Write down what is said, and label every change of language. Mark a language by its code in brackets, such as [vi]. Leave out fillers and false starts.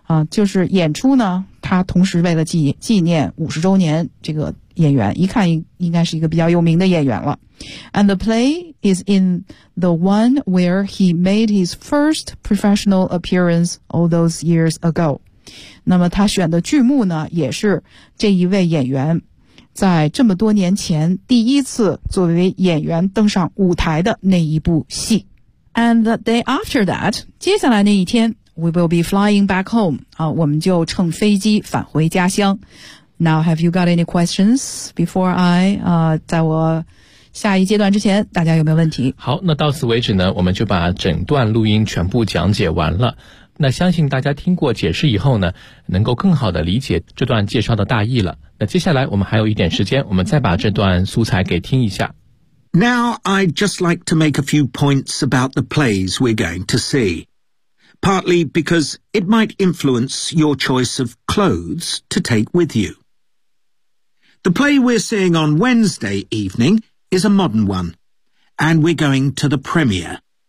[zh] 就是演出呢他同时为了纪念50周年这个演员，一看应该是一个比较有名的演员了。 [en] And the play is in the one where he made his first professional appearance all those years ago. [zh] 那么他选的剧目呢也是这一位演员在这么多年前第一次作为演员登上舞台的那一部戏。 [en] And the day after that, [zh] 接下来那一天 [en] we will be flying back home. [zh] 我们就乘飞机返回家乡。 [en] Now, have you got any questions before I, [zh] 在我下一阶段之前，大家有没有问题？好，那到此为止呢，我们就把整段录音全部讲解完了。那相信大家听过解释以后呢，能够更好的理解这段介绍的大意了。那接下来我们还有一点时间，我们再把这段素材给听一下。 [en] Now, I'd just like to make a few points about the plays we're going to see. Partly because it might influence your choice of clothes to take with you. The play we're seeing on Wednesday evening is a modern one, and we're going to the premiere.